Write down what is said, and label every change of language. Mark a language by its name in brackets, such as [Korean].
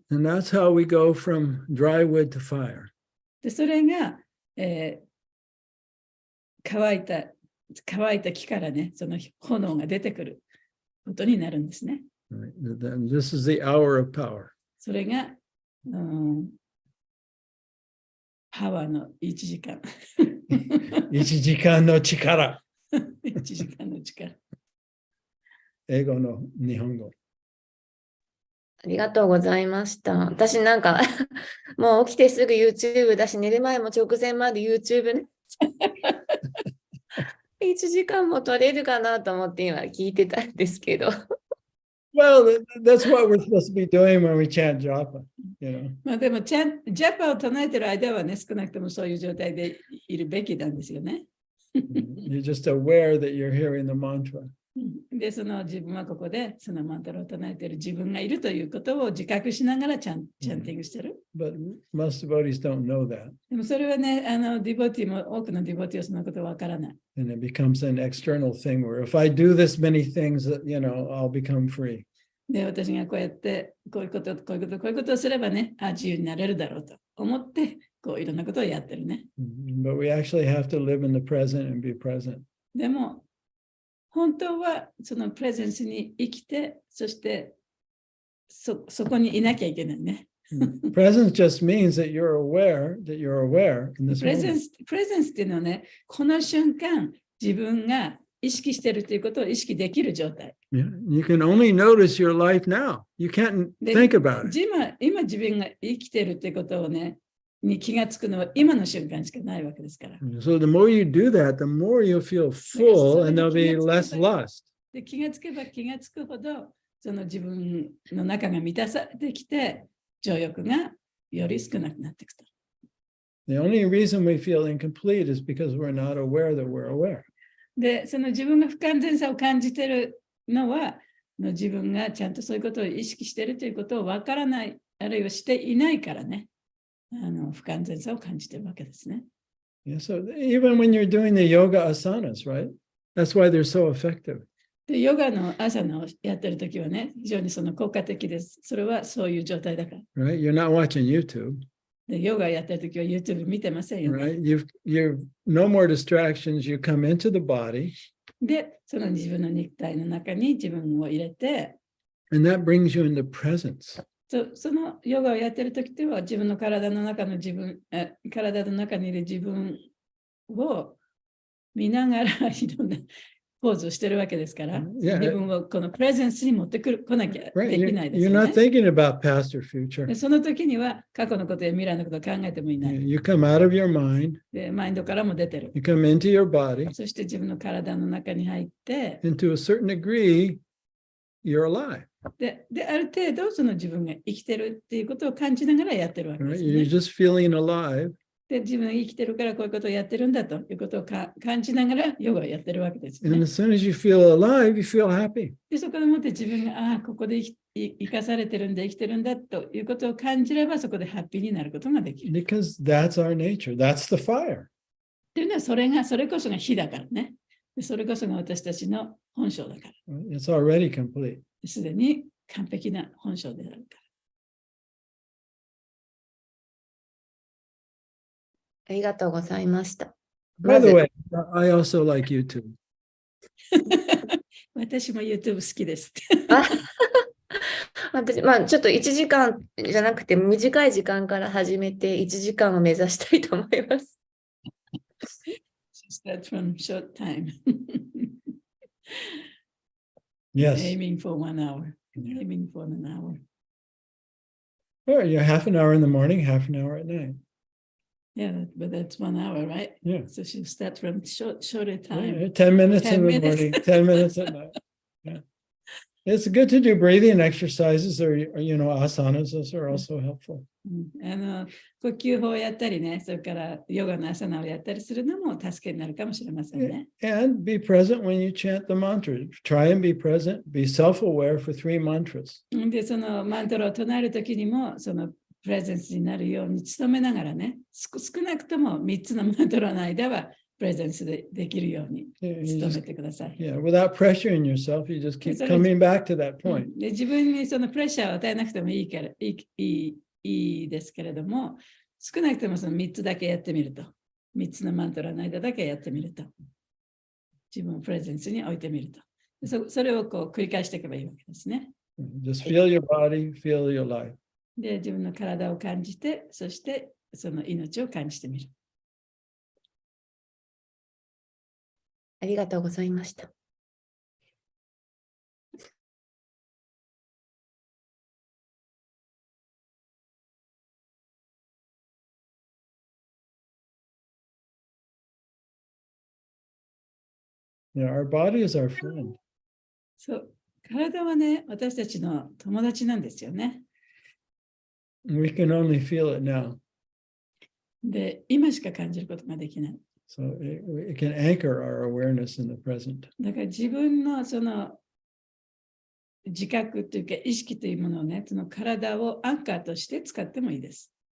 [English] And that's how we go from dry wood to fire. [Japanese] で、それが、乾いた木からね、その炎が出てくることになるんですね。 [English] Right? Then this is the hour of power. [Japanese] それが、パワーの1時間。 1時間の力。 1時間の力。英語の日本語。ありがとうございました。私なんか、もう起きてすぐ YouTube だし、寝る前も直前まで YouTube ね。 1時間も取れるかなと思って今聞いてたんですけど。 [English] Well, that's what we're supposed to be doing when we chant japa, [Japanese] でも、ジャパを唱えてる間はね、少なくともそういう状態でいるべきなんですよね。 [English] You're just aware that you're hearing the mantra. [Japanese] で、その自分はここでそのマントラを唱えている自分がいるということを自覚しながらチャンティングしてる。 [English] But most devotees don't know that. [Japanese] でもそれはね、ディボティも多くのディボティはそのことはわからない。 [English] And it becomes an external thing where if I do this many things, I'll become free. [Japanese] で、私がこうやってこういうことをすればね、自由になれるだろうと思って、こういろんなことをやってるね。 [English] But we actually have to live in the present and be present. [Japanese] でも、本当はそのプレゼンスに生きて、そしてそこにいなきゃいけないね。 [English] Presence just means that you're aware in this [Japanese] プレゼン [English] moment. [Japanese] スっていうのはね、この瞬間、自分が意識しているということを意識できる状態。 [English] Yeah. You can only notice your life now. You can't [Japanese] で [English] think about it. [Japanese] 今自分が生きているということをね、に気がつくのは今の瞬間しかないわけですから。 [English] So the more you do that, the more you'll feel full and there'll be less lust. [Japanese] で、気がつけば気がつくほど、その自分の中が満たされてきて、情欲がより少なくなっていくと。 [English] The only reason we feel incomplete is because we're not aware that we're aware. [Japanese] で、その自分が不完全さを感じているのは、自分がちゃんとそういうことを意識しているということをわからない、あるいはしていないからね、不完全さを感じているわけですね。 [English] Yeah, so even when you're doing the yoga asanas, right? That's why they're so effective. [Japanese] で、ヨガの朝のやってるときはね、非常にその効果的です。それはそういう状態だから。 [English] Right? You're not watching YouTube, [Japanese] で、ヨガやってるときは YouTube 見てませんよね。 [English] right? You've no more distractions. You come into the body, [Japanese] で、その自分の肉体の中に自分を入れて、 [English] and that brings you into presence. [Japanese] そのヨガをやってるときっては自分の体の中の体の中にいる自分を見ながらいろんなポーズをしてるわけですから、 [English] Yeah. [Japanese] 自分をこのプレゼンスに持ってこなきゃ [English] Right? [Japanese] できないです [English] You're [Japanese] よ [English] not [Japanese] ね。 [English] thinking about past or future. [Japanese] でその時には過去のことや未来のことを考えてもいない。 [English] You come out of your mind, [Japanese] で、マインドからも出てる。 [English] you come into your body, [Japanese] そして自分の体の中に入って、 [English] and to a certain degree, you're alive. [Japanese] で、ある程度その自分が生きてるっていうことを感じながらやってるわけで [English] Right? [Japanese] ね。 [English] just feeling alive. [Japanese] で、自分が生きてるからこういうことをやってるんだということを感じながらヨガをやってるわけです [English] And [Japanese] ね。 [English] as soon as you feel alive, you feel happy. [Japanese] で、そこでもって自分が、ここで生かされてるんだ、生きてるんだということを感じれば、そこでハッピーになることができる。 [English] Because that's our nature. That's the fire. [Japanese] っていうのは、それこそが火だからね。でそれこそが私たちの本性だから。 [English] Right? It's already complete. [Japanese] すでに完璧な本性であるから。ありがとうございました。 [English] By the way, I also like YouTube. [Japanese] 私も YouTube 好きです。あ私、ちょっと1時間じゃなくて短い時間から始めて1時間を目指したいと思います。 [English] Start from short time. Yes. Aiming for 1 hour. Aiming for an hour. Or you're half an hour in the morning, half an hour at night. Yeah, but that's 1 hour, right? Yeah. So she'll start from shorter time. Yeah, 10 minutes 10 in the minutes. morning, 10 minutes at night. Yeah. It's good to do breathing exercises or asanas. Those are also helpful. [Japanese] 呼吸法をやったりね、それからヨガのアサナをやったりするのも助けになるかもしれませんね。 [English] And be present when you chant the mantra. Try and be present. Be self-aware for 3 mantras. [Japanese] で、そのマントラを唱えるときにも、そのプレゼンスになるように努めながらね、少なくとも3つのマントラの間はプレゼンスできるように努めてください。 [English] Yeah, without pressuring yourself, you just keep coming back to that point. [Japanese] で、自分にそのプレッシャーを与えなくてもいいですけれども、少なくともその3つだけやってみると、3つのマントラの間だけやってみると、自分をプレゼンスに置いてみると。それをこう繰り返していけばいいわけですね。 [English] Just feel your body, feel your life. [Japanese] で、自分の体を感じて、そしてその命を感じてみる。ありがとうございました。 [English] Yeah, our body is our friend. [Japanese] そう、体はね、私たちの友達なんですよね。 [English] We can only feel it now. [Japanese] で、今しか感じることができない。 [English] So it can anchor our awareness in the present. [Japanese] だから自分のその自覚というか意識というものをね、その体をアンカーとして使ってもいいです。